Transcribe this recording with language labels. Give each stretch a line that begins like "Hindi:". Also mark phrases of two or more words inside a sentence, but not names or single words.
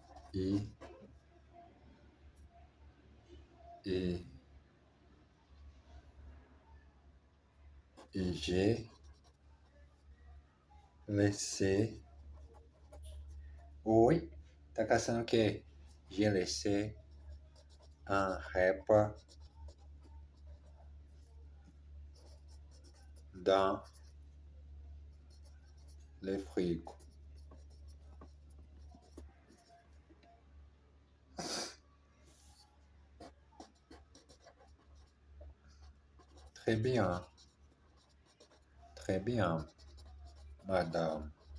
French: et, et, et j'ai laissé. Oui,
Portuguese: tá caçando o quê?
French: J'ai laissé un repas dans le frigo. Très bien, madame.